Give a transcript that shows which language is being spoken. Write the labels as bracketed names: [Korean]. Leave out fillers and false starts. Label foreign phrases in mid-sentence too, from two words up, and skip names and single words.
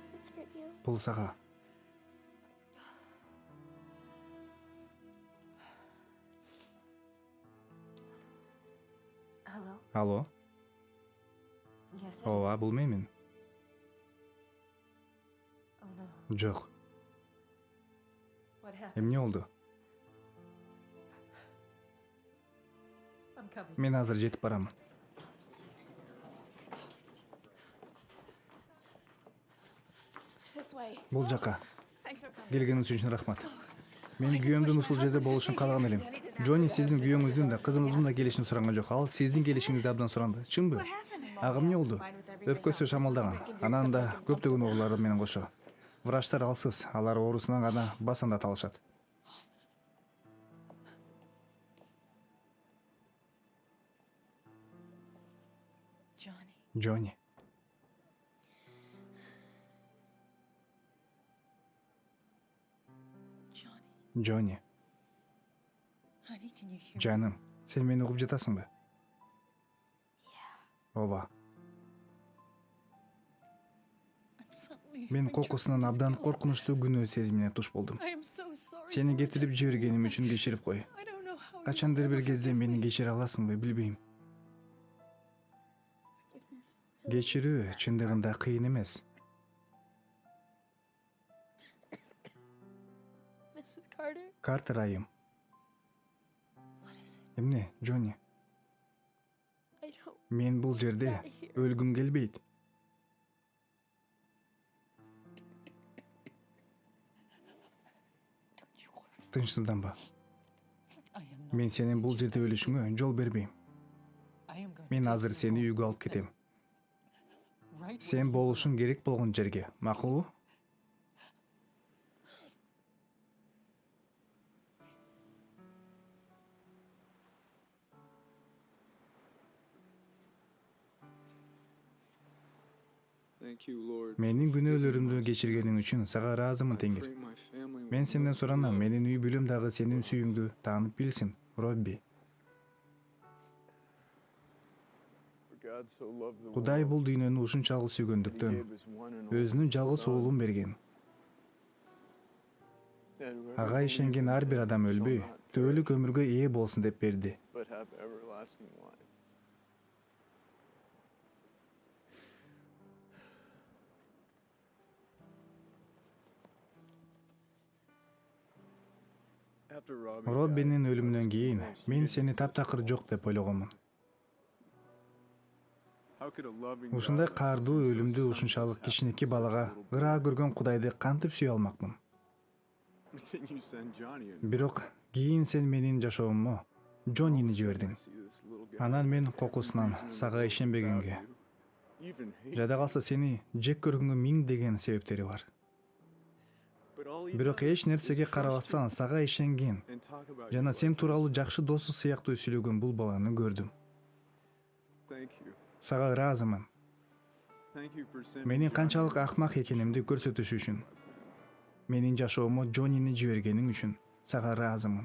[English] for you. [Kyrgyz] Бул сага. [English] Hello? [Kyrgyz] Алло. [English] Yes. [Kyrgyz] Ооба, бул менмин. [English] Oh no. [Kyrgyz] Жок. [English] What happened? [Kyrgyz] Эмне болду? [English] I'm coming. [Kyrgyz] Мен азыр жетип барам. [English] This way. [Kyrgyz] Бул жака. [English] Thanks for coming. [Kyrgyz] Келгениңиз үчүн рахмат. Мен күйөөмдүн ушул жерде болушун каалаган элем. Джонни сиздин күйөөңүздүн да кызыңыздын да келишин суранган жок. Ал сиздин келишиңизди абдан суранды. Чынбы? Ага эмне болду? Өпкөсү шамалдаган. Анан да көптөгөн оорулар менен кошо. Врачтар алсыз. Алар оорусунан гана басандат алышат. Johnny. Джонни. Johnny. Джонни. [English] Honey, can you hear me? [Kyrgyz] Жаным, сен мени угуп жатасыңбы? Ооба. [English] I'm suddenly [Kyrgyz] Мен [English] having [Kyrgyz] кокусунан [English] tremendous [Kyrgyz] абдан [English] guilt. [Kyrgyz] коркунучтуу күнөө сезимине туш болдум. [English] I am so sorry [Kyrgyz] Сени [English] for [Kyrgyz] кетирип [English] what [Kyrgyz] жибергеним үчүн кечирип кой. [English] I don't know how you [Kyrgyz] Качандыр [English] will [Kyrgyz] бир [English] ever [Kyrgyz] кезде [English] forgive [Kyrgyz] мени [English] me. [Kyrgyz] кечире аласыңбы, билбейм. [English] Forgiveness. [Kyrgyz] Кечирүү чындыгында кыйын эмес. [English] Mrs. Carter? [Kyrgyz] Картер айым. [English] What is it? [Kyrgyz] Эмне, Джонни? [English] I don't [Kyrgyz] Мен бул жерде өлгүм келбейт. [English] don't you worry. [Kyrgyz] Тынчсызданба. [English] I am not. [Kyrgyz] Мен сенин бул жерде өлүшүңө жол бербейм. [English] I am going [Kyrgyz] Мен [English] to [Kyrgyz] азыр [English] take you [Kyrgyz] сени [English] home. [Kyrgyz] үйгө алып кетем. [English] Right where [Kyrgyz] Сен [English] you [Kyrgyz] болушуң [English] belong. [Kyrgyz] керек болгон жерге, макулбу? [English] Thank you, Lord. [Kyrgyz] Менин күнөөлөрүмдү кечиргениң үчүн сага ыраазымын, [English] I [Kyrgyz] Теңир. [English] pray my family [Kyrgyz] Мен [English] will [Kyrgyz] сенден [English] know [Kyrgyz] суранам, [English] love. [Kyrgyz] менин үй бүлөм дагы сенин сүйүүңдү таанып билсин, Робби. [English] For God so loved the [Kyrgyz] Кудай [English] world [Kyrgyz] бул дүйнөнү ушунчалык [English] that he [Kyrgyz] сүйгөндүктөн [English] gave his one and only [Kyrgyz] өзүнүн жалгыз [English] Son, [Kyrgyz] уулун берген. [English] that whoever [Kyrgyz] Ага [English] believes [Kyrgyz] ишенген [English] in [Kyrgyz] ар бир [English] him [Kyrgyz] адам [English] shall [Kyrgyz] өлбөй, [English] not [Kyrgyz] төөлүк [English] perish, [Kyrgyz] өмүргө ээ болсун деп берди. [English] but have everlasting life. After Robbie [Kyrgyz] Роббинин [English] died, I [Kyrgyz] өлүмүнөн [English] was [Kyrgyz] кийин [English] convinced he [Kyrgyz] мен [English] didn't [Kyrgyz] сени [English] exist [Kyrgyz] таптакыр [English] at all. [Kyrgyz] жок деп ойлогонмун. [English] How could a loving [Kyrgyz] Ушундай [English] God let [Kyrgyz] каардуу [English] something so [Kyrgyz] өлүмдү [English] senseless [Kyrgyz] ушунчалык [English] happen to [Kyrgyz] кичинекей [English] such a [Kyrgyz] балага [English] little boy? [Kyrgyz] ыраа көргөн Кудайды кантип сүйө алмакмын? [English] But then you send Johnny in. [Kyrgyz] Бирок кийин сен менин жашооммо Джоннини [English] All of a sudden, [Kyrgyz] жибердиң. [English] I see this little guy [Kyrgyz] Анан мен [English] with every [Kyrgyz] кокусунан [English] reason in the [Kyrgyz] сага [English] world to [Kyrgyz] ишенбегенге, [English] doubt you, even hate [Kyrgyz] жада калса сени жек көргөнгө миң деген себептери бар. [English] But all he [Kyrgyz] Бирок [English] does [Kyrgyz] эч нерсеге [English] is trust [Kyrgyz] карабастан сага ишенген [English] you and talk about [Kyrgyz] жана [English] you [Kyrgyz] сен [English] like [Kyrgyz] тууралуу [English] this. [Kyrgyz] жакшы досу сыяктуу сүйлөгөн бул баланы көрдүм. [English] Thank you. [Kyrgyz] Сага ыраазымын. [English] Thank you for sending [Kyrgyz] Менин Johnny канчалык [English] into [Kyrgyz] акмак [English] my [Kyrgyz] экенимди [English] life. [Kyrgyz] көрсөтүш үчүн, менин жашооммо Джоннини жибергениң үчүн сага ыраазымын.